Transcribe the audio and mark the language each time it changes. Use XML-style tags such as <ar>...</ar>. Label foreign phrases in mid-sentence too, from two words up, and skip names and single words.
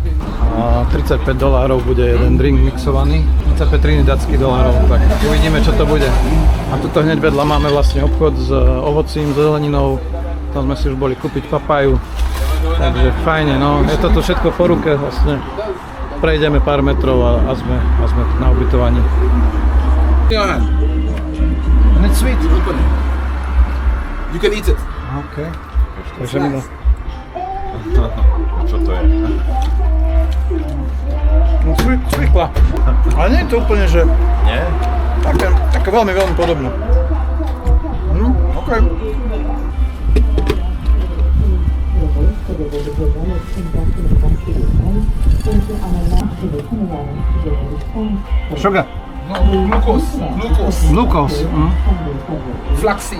<sk>A $35 bude jeden drink mixovaný, 35 trinidadských dolárov, tak uvidíme, čo to bude. A tuto hneď vedľa máme vlastne obchod s ovocím, zeleninou, tam sme si už boli kúpiť papaju. Takže fajne, no, je to tu všetko po ruke, vlastne prejdeme pár metrov a sme na ubytovaní.</sk> <en>And it's sweet. You can eat it.</en> <sk>OK. Takže mi to... Čo to je? No svikla. Ale nie je to úplne, že... Nie? Také veľmi, veľmi podobné.</sk> <en>OK. Sugar. No, glucose. Glucose. Flaxseed.</en>